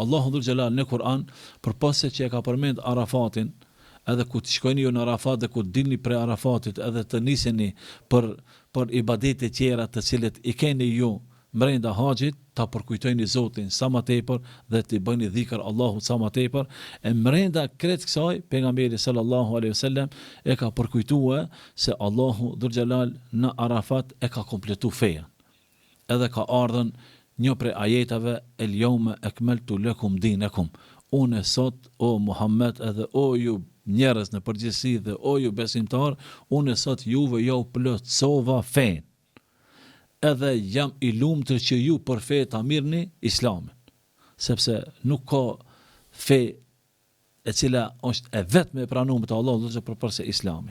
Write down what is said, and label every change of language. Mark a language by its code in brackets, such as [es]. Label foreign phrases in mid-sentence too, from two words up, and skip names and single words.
[sq] Allahu Dhul Jalal në Kur'an, përpos se që e ka përmend Arafatin, edhe ku të shkojni ju në Arafat dhe ku të dilni prej Arafatit, edhe të niseni për ibadete tjera të cilët i keni ju mrenda haxhit, ta përkujtojni Zotin sa më tepër dhe të bëni dhikr Allahut sa më tepër. E mrenda krejt kësaj pejgamberi [ar] صلى الله عليه وسلم [sq] e ka përkujtuar se Allahu Dhul Jalal në Arafat e ka kompletu feja. Edhe ka ardhën një prej ajetave [ar] اليوم أكملت لكم دينكم. [sq] Unë sot o Muhammed edhe o ju njerëz në përgjithësi dhe o ju besimtar, unë sot juve jau plotësova fen. Edhe jam i lumtur që ju për fe ta mirni Islamin, sepse nuk ka fe e cila është e vetme e pranuar te Allahu dhe përse Islami.